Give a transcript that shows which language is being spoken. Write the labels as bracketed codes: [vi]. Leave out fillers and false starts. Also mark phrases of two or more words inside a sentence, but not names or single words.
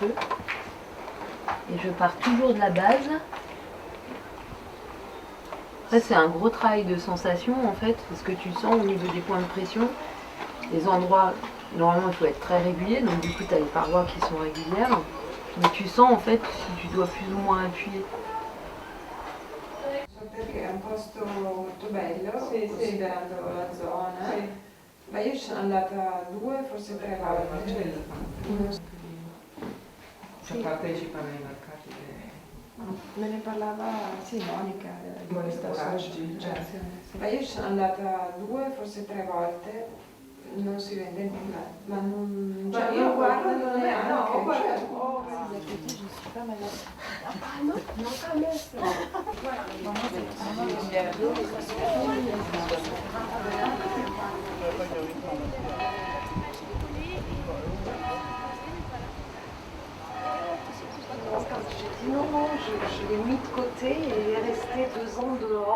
[fr] Et je pars toujours de la base. Ça, c'est un gros travail de sensation, en fait, parce que tu sens au niveau des points de pression, les endroits, normalement, il faut être très régulier, donc du coup, tu as les parois qui sont régulières. Mais tu sens, en fait, si tu dois plus ou moins appuyer. [it] Perché è un posto molto bello, considerando la zona. Sì. Ma io ci sono andata 2, forse 3 volte. Sì. Partecipa nei mercati. Me ne parlava sì, Monica di questa Poraggi, Ma io ci sono andata 2, forse 3 volte. Non si vende nulla, ma non. Cioè, io guardo non è anche. No, guarda. [fr] Je suis pas malade. Ah non, non quand même. Non, je l'ai mis de côté et il est resté 2 ans dehors.